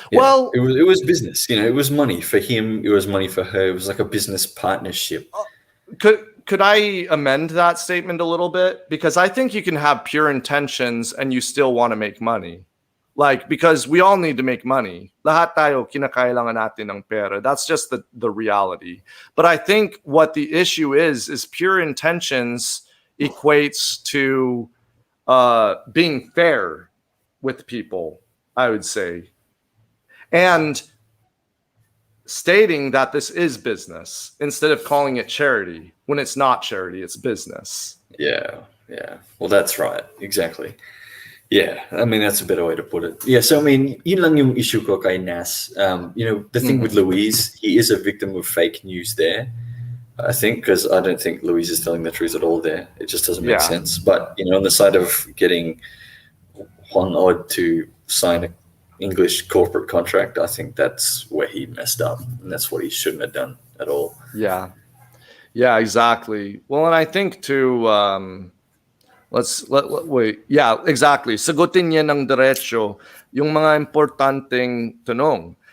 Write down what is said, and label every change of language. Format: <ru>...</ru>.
<en>Well, it was business. You know, it was money for him. It was money for her. It was like a business partnership. Could I amend that statement a little bit? Because I think you can have pure intentions and you still want to make money. Like, because we all need to make money.</en> <tl>Lahat tayo kinakailangan natin ng pera.</tl> <en>That's just the reality. But I think what the issue is pure intentions equates to being fair with people, I would say. And stating that this is business instead of calling it charity. When it's not charity, it's business. Yeah. Well, that's right. Exactly. Yeah, I mean, that's a better way to put it. Yeah, so I mean,</en> <tl>yun lang yung issue ko kay Nas.</tl> <en>You know, the thing with Louise, he is a victim of fake news there, I think, because I don't think Louise is telling the truth at all there. It just doesn't make sense. But, you know, on the side of getting Whang-Od to sign an English corporate contract, I think that's where he messed up. And that's what he shouldn't have done at all. Yeah, exactly. Well, and I think too, Wait. Yeah, exactly.</en> <tl>Sagutin niya ng diretso yung mga importanteng tanong.</tl>